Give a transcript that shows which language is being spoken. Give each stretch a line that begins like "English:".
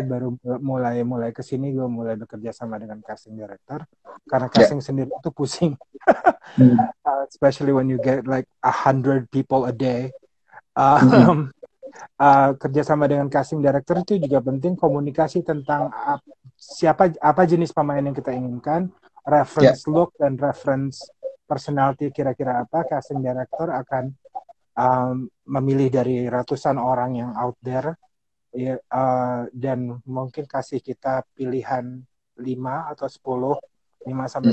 Indonesian: baru mulai kesini gue mulai bekerja sama dengan casting director. Karena ya. casting sendiri itu pusing. Hmm,
English: Especially when you get like 100 people a day. hmm,
Indonesian: Um, Kerjasama dengan casting director itu juga penting, komunikasi tentang apa jenis pemain yang kita inginkan, ya, reference look dan reference personality kira-kira apa. Casting director akan memilih dari ratusan orang yang
English: out there
Indonesian: ya, dan mungkin kasih kita pilihan 5 atau 10, 5 sampai